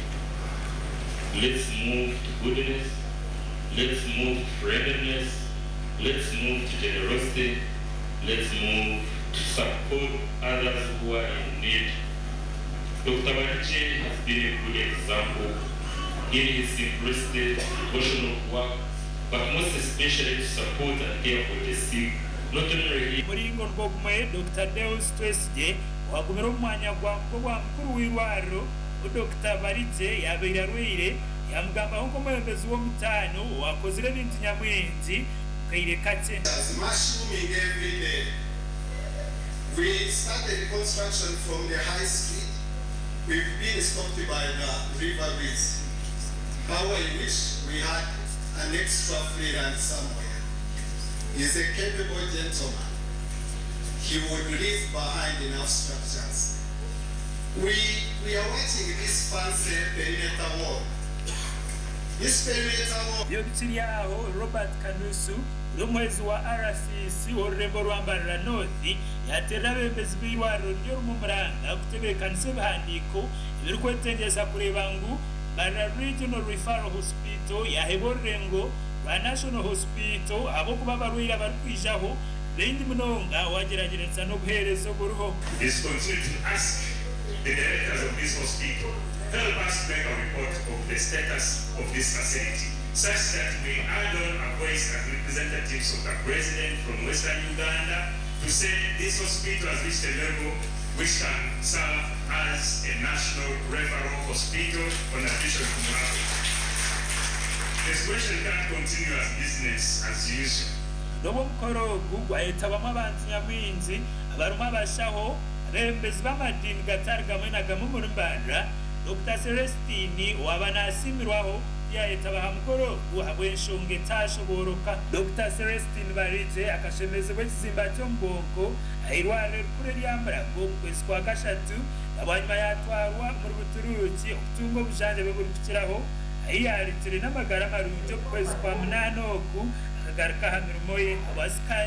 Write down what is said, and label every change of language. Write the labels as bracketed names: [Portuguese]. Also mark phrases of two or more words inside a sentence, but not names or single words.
[English] Let's move to goodness, let's move to friendliness, let's move to generosity, let's move to support others who are in need. Dr. Barize has been a good example in his simplicity, devotional work, but most especially to support and care for the sick. Not only [Nyankole] muringo rw'obumwe Dr. Celestine wagumira omwanya gwa mukuru w'eirwariro Dr. Barize yabeire arwaire yamugambaho nk'omwebembezi w'omutaano wakozire ebintu nyamwingi kaire kake. [English] Mushrooming every day. We started construction from the high street. We've been stopped by the river bridge. How I wish we had an extra free land somewhere. He's a capable gentleman. He would leave behind enough structures. We are watching this fancy perimeter wall. This perimeter wall. [Nyankole] Yogitiri aho Robert Kanusu rumwezi wa RCC orurembo rwa Mbarara North yatera abembezi b'eirwariro ryo mu Muranga kutebekanisa ebihandiko ebiri kwetendeza kureba ngu Mbarara Regional Referral Hospital yaheba orurengo rwa [English] National Hospital [Nyankole] ahabwokuba abarwaire abari kwijaho bendi munonga wageragereza n'obuheereza oburuho. [English] Is continue to ask the directors of this hospital help us make a report of the status of this facility, such that we add on a voice as representatives of the president from Western Uganda to say this hospital has reached a level which can serve as a national referral hospital on addition to Mbarara. The situation can't continue as business as usual. [Nyankole] Nobo mukoro ogu gwayetabamu abantu nyamwingi abarumu abashaho abembezi b'amadini gatari gamwe na gamwe muri Mbarara. Dr. Celestine waba nasimirwaho yayetabaha mukoro ogu habw'enshonga etashoboroka. Dr. Celestine Barize akashemezebwa ekizimba ky'omubongo eirwariro rikuru erya Mbarara mu kwezi kwa Gashatu abanyuma yatwarwa muri Buturuki okutunga obujanjabi buri kukiraho ayiyaritire n'amagara marungi omu kwezi kwa Munana ogu akagaruka aha mirimo ye.